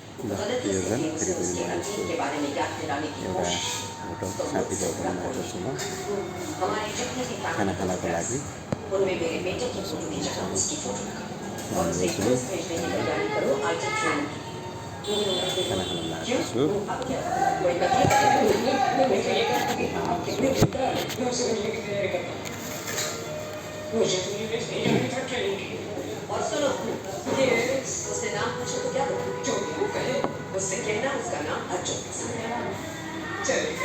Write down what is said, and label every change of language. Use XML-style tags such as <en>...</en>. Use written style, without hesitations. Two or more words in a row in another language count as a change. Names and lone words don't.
<ne>योजन फेरि पनि म यसको एउटा होटल साथीको होटलमा आएको छु म खाना खानको लागि खाना खान लागेको छु</ne> <hi>और सुनो, उससे नाम पूछो तो क्या बोलो? जो भी वो कहे, उससे कहना उसका नाम अर्जुन चलेगा।</hi>